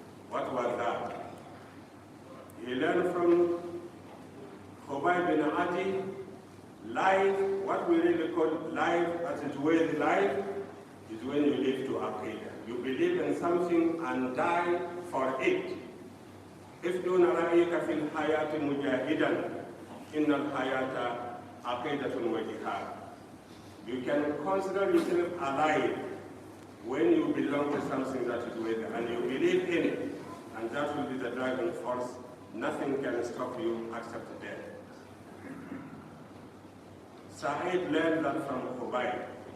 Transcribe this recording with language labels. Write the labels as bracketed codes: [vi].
[en] What was that? He learned from Khutba bin Adi, life, what we really call life as it were life, is when you live to Aqidah. You believe in something and die for it. [ar] If دون رأيك في الحياة مجاهدا إن الحياة عقيدة وجهاد. [en] You can consider yourself alive when you belong to something that is with and you believe in it, and that will be the driving force. Nothing can stop you except death. Sa'id learned that from Khutba.